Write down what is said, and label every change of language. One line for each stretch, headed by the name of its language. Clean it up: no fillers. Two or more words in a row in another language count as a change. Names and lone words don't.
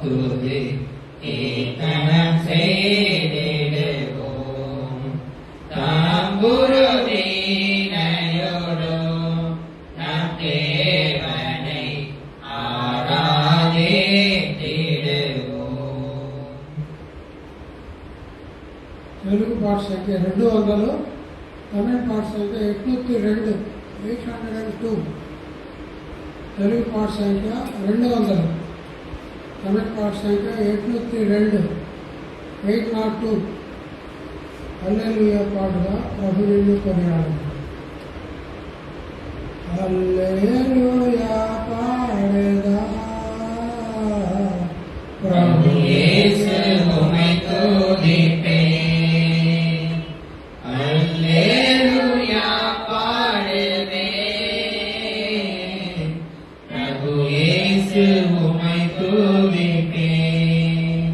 Tamil: துதி கீர்த்தனம் செய்திடுவோம். தாம்புரு வீணையோடும் நம் தேவனை ஆராதித்திடுவோம்.
Telugu: తెలుగు పాట సంఖ్య 200, తమిళ పాట సంఖ్య 802, 802. తెలుగు పాట సంఖ్య 200, తమిళ పాట సంఖ్య 802, 802. హల్లెలూయా పాటగా ప్రభువుని కొనియాడండి. హల్లెలూయా పాడేదా
Tamil: பிரபு இயேசு உம்மை துதிப்பேன். அல்லேலூயா பாடுவேன். பிரபு இயேசு உம்மை துதிப்பேன்.